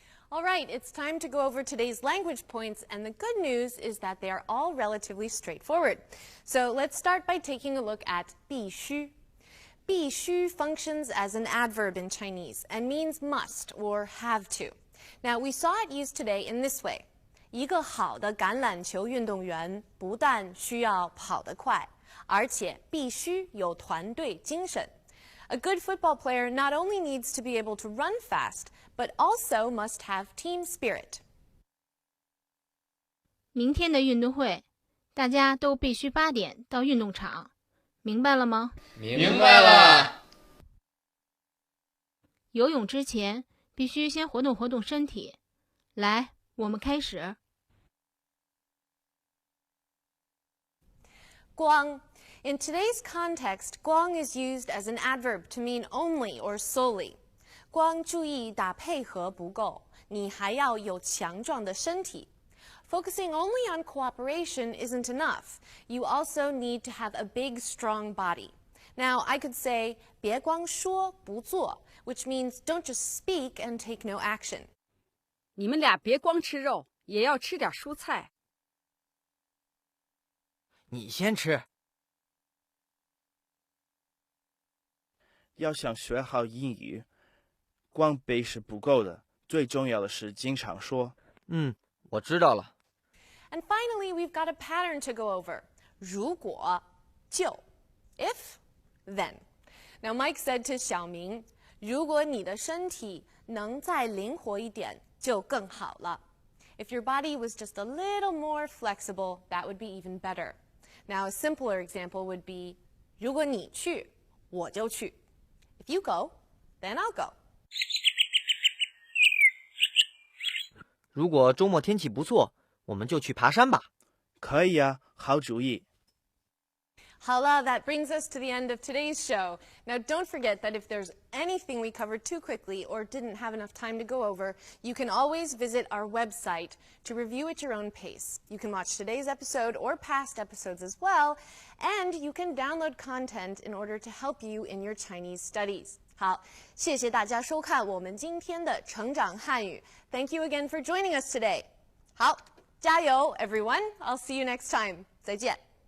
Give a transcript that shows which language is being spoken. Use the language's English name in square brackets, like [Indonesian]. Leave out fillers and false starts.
[English] All right, it's time to go over today's language points, and the good news is that they are all relatively straightforward. So let's start by taking a look at 必须. 必须 functions as an adverb in Chinese and means must or have to. Now, we saw it used today in this way. [Chinese] 一个好的橄榄球运动员不但需要跑得快，而且必须有团队精神。 [English] A good football player not only needs to be able to run fast, but also must have team spirit. [Chinese] 明天的运动会，大家都必须8点到运动场，明白了吗？明白了。游泳之前必须先活动活动身体。来，我们开始。光. [English] In today's context, 光 is used as an adverb to mean only or solely. [Chinese] 光注意打配合不够，你还要有强壮的身体。 [English] Focusing only on cooperation isn't enough. You also need to have a big, strong body. Now, I could say, [Chinese] 别光说不做, [English] which means don't just speak and take no action. [Chinese] 你们俩别光吃肉，也要吃点蔬菜。你先吃。要想学好英语，光背是不够的，最重要的是经常说。我知道了。 [English] And finally, we've got a pattern to go over. [Chinese] 如果就 [English] if then. Now, Mike said to Xiaoming, [Chinese] 如果你的身体能再灵活一点，就更好了。 [English] If your body was just a little more flexible, that would be even better. Now, a simpler example would be, [Chinese] 如果你去，我就去。 [English] If you go, then I'll go. [Chinese] 如果周末天气不错，我们就去爬山吧。可以啊，好主意。好了, [English] that brings us to the end of today's show. Now, don't forget that if there's anything we covered too quickly or didn't have enough time to go over, you can always visit our website to review at your own pace. You can watch today's episode or past episodes as well, and you can download content in order to help you in your Chinese studies. [Chinese] 好，谢谢大家收看我们今天的成长汉语. [English] Thank you again for joining us today. [Chinese] 好，加油 [English] everyone. I'll see you next time. [Chinese] 再见。